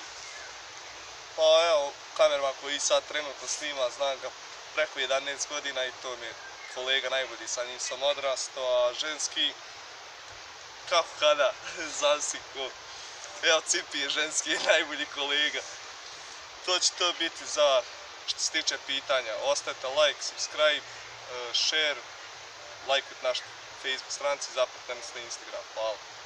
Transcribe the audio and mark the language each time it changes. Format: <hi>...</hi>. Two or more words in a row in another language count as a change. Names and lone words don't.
<sr>Pa evo, kamerman koji sad trenutno snima, znam ga preko 11 godina i to mi je kolega najbolji, sa njim sam odrastao, a ženski, kako kada, zasiko, evo Cipi je ženski najbolji kolega. To će to biti za što se tiče pitanja.</sr> <en>Ostavite like, subscribe, share,</en> <sr>lajkujte naš Facebook stranici, zapratite nas na Instagram. Hvala.</sr>